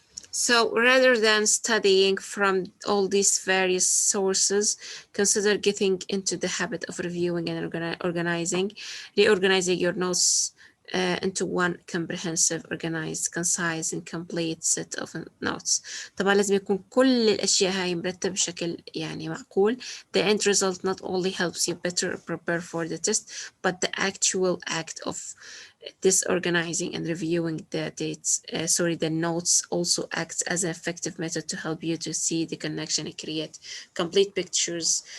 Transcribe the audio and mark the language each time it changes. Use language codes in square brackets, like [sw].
[en] So rather than studying from all these various sources, consider getting into the habit of reviewing and reorganizing your notes into one comprehensive, organized, concise and complete set of notes. [ar] طبعا لازم يكون كل الأشياء هاي مرتب بشكل يعني معقول. [en] The end result not only helps you better prepare for the test, but the actual act of disorganizing and reviewing the notes also acts as an effective method to help you to see the connection and create complete pictures.